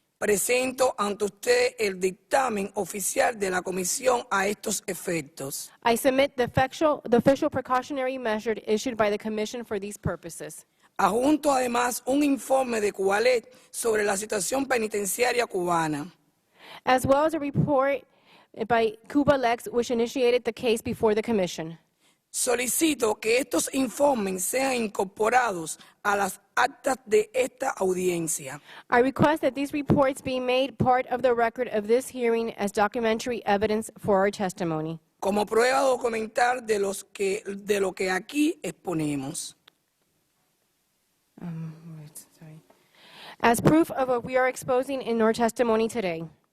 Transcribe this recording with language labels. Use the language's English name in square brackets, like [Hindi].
[Spanish] Presento ante usted el dictamen oficial de la Comisión a estos efectos. [English] I submit the official precautionary measure issued by the Commission for these purposes. [Spanish] Adjunto además un informe de Cubalet sobre la situación penitenciaria cubana. [English] As well as a report by Cuba Lex, which initiated the case before the Commission. [Spanish] Solicito que estos informes sean incorporados a las actas de esta audiencia. [English] I request that these reports be made part of the record of this hearing as documentary evidence for our testimony. [Spanish] Como prueba documental de lo que aquí exponemos. [English] As proof of what we are exposing in our testimony today.